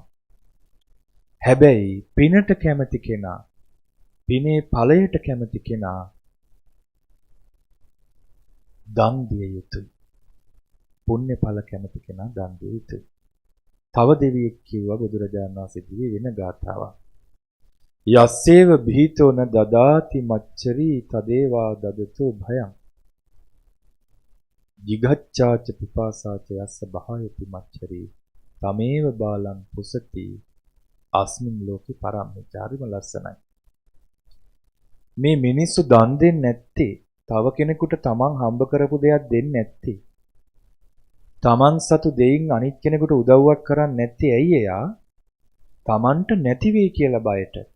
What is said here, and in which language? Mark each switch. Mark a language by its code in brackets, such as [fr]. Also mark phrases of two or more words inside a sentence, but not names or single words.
[si] හැබැයි පිනට කැමති කෙනා, පිනේ ඵලයට කැමති කෙනා දන් දිය යුතුයි. පුණ්‍ය ඵල කැමති කෙනා දන් දිය යුතුයි. තව දෙවියෙක් කිව්වා බුදුරජාණන් වහන්සේ වෙන ගාථාවක්. [pi] යස්සේව භීතෝන දදාති මච්චරි තදේවා දදතෝ භයං jigacchāච පිපාසාච යස්ස බහයති මච්චරි තමේව බාලං පුසති අස්මින් ලෝකේ පරම්මිචාරිම ලස්සනයි. [si] මේ මිනිස්සු දන් දෙන්නේ නැත්තේ තව කෙනෙකුට තමන් හම්බ කරපු දෙයක් දෙන්නේ නැත්තේ. තමන් සතු දෙයින් අනිත් කෙනෙකුට උදව්වක් කරන්නේ නැත්තේ ඇයි එයා? තමන්ට නැති වෙයි කියලා බයට.